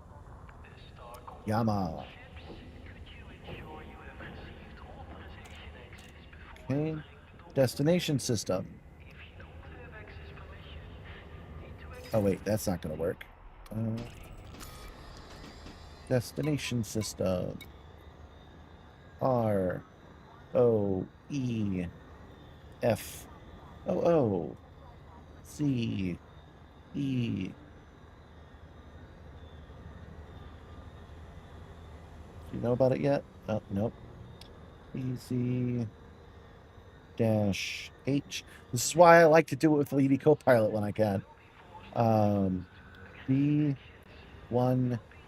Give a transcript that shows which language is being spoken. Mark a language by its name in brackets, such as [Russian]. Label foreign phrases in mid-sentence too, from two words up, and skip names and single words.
[English] Yama. Okay. Destination system. Oh, wait. That's not going to work. Destination system. R. O. E. F. O. O. C. E. Do you know about it yet? Oh, nope. Easy dash H. This is why I like to do it with Lady Copilot when I can. B10.